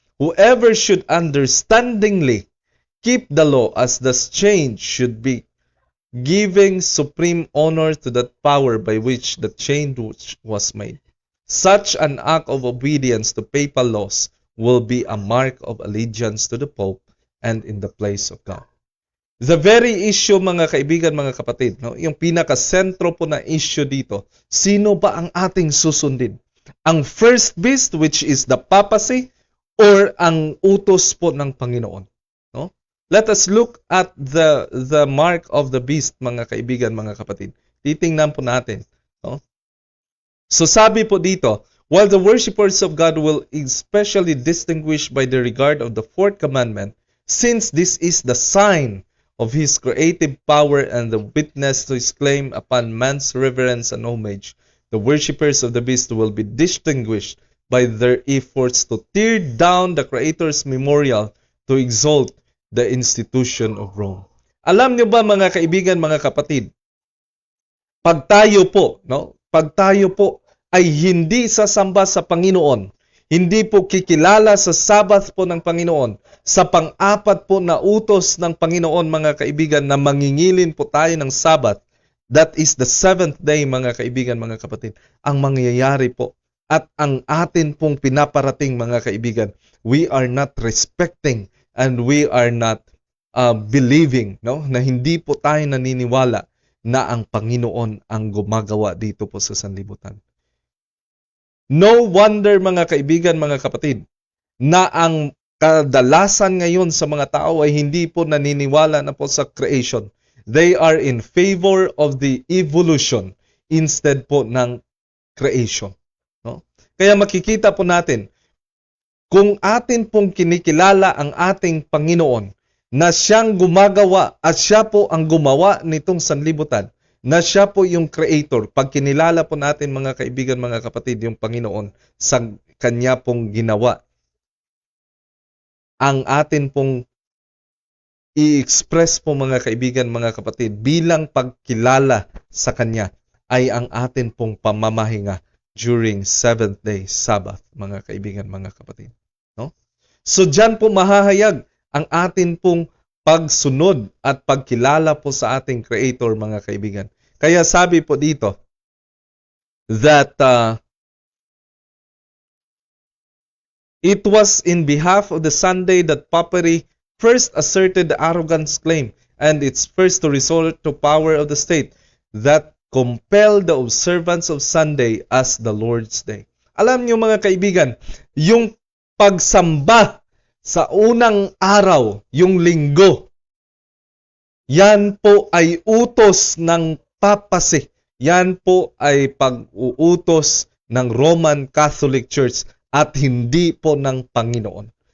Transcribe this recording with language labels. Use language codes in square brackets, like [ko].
[en] Whoever should understandingly keep the law as does change should be giving supreme honor to that power by which the change was made. Such an act of obedience to papal laws will be a mark of allegiance to the Pope and in the place of God. The very issue, [tl] mga kaibigan, mga kapatid, no, yung pinaka-sentro po na issue dito, sino ba ang ating susundin? Ang first beast, [en] which is the papacy, [tl] or ang utos po ng Panginoon? No? [en] Let us look at the mark of the beast, [tl] mga kaibigan, mga kapatid. Titingnan po natin. No? So sabi po dito, [en] while the worshippers of God will especially distinguish by the regard of the fourth commandment, since this is the sign of his creative power and the witness to his claim upon man's reverence and homage, the worshippers of the beast will be distinguished by their efforts to tear down the Creator's memorial to exalt the institution of Rome. [tl] Alam niyo ba, mga kaibigan, mga kapatid, pag tayo po ay hindi sasamba sa Panginoon, hindi po kikilala sa Sabbath po ng Panginoon, sa pang-apat po na utos ng Panginoon, mga kaibigan, na mangingilin po tayo ng Sabbath, [en] that is the seventh day, [tl] mga kaibigan, mga kapatid, ang mangyayari po at ang atin pong pinaparating, mga kaibigan, [en] we are not respecting and we are not believing, [tl] no, na hindi po tayo naniniwala na ang Panginoon ang gumagawa dito po sa sanlibutan. [en] No wonder, [tl] mga kaibigan, mga kapatid, na ang kadalasan ngayon sa mga tao ay hindi po naniniwala na po sa creation. [en] They are in favor of the evolution instead [tl] po ng [en] creation. No? [tl] Kaya makikita po natin, kung atin pong kinikilala ang ating Panginoon na siyang gumagawa at siya po ang gumawa nitong sanlibutan, na siya po yung creator, pag kinilala po natin, mga kaibigan, mga kapatid, yung Panginoon sa kanya pong ginawa, ang atin pong i-express po, mga kaibigan, mga kapatid, bilang pagkilala sa kanya ay ang atin pong pamamahinga [en] during seventh day Sabbath, [tl] mga kaibigan, mga kapatid. No? So dyan po mahahayag ang atin pong pagsunod at pagkilala po sa ating Creator, mga kaibigan. Kaya sabi po dito [en] that it was in behalf of the Sunday that Papery first asserted the arrogant claim and its first to resort to power of the state that compelled the observance of Sunday as the Lord's Day. [tl] Alam niyo, mga kaibigan, yung pagsamba sa unang araw, yung linggo, Yan po ay utos ng papacy. Yan po ay pag-uutos ng Roman Catholic Church at hindi po ng Panginoon.